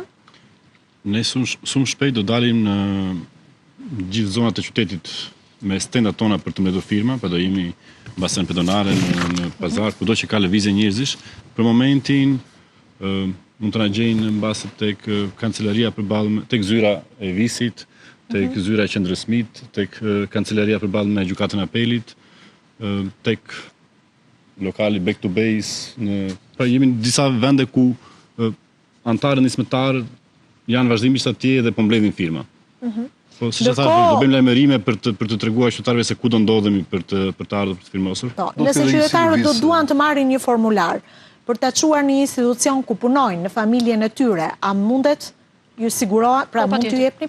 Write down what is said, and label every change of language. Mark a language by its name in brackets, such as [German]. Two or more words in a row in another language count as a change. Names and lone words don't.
[Albanian] Ne shumë shpejt do dalim në gjithë zonat e qytetit me stendat tona për të mbledhur firma, pa do jemi në basen pedonale, në pazar, kudo që ka lëvizje njerëzish. Për momentin mund të na gjejnë mbase tek kancelaria përballë tek zyra e Visit, tek zyra e Qendrës Smit, tek kancelaria përballë me gjykatën e apelit, tek lokali back to base, pra jemi në disa vende ku antarë nismëtarë janë vazhdimisht atje dhe po mbledhin firma. Po siç e thash, do bëjmë lajmërime për të treguar qytetarëve se ku do ndodhemi për të ardhur për të firmosur. Po, nëse qytetarët do duan të marrin një formular për ta çuar në një institucion ku punojnë, në familjen e tyre, a mundet ju sigurohet, pra mund t'ju jepni?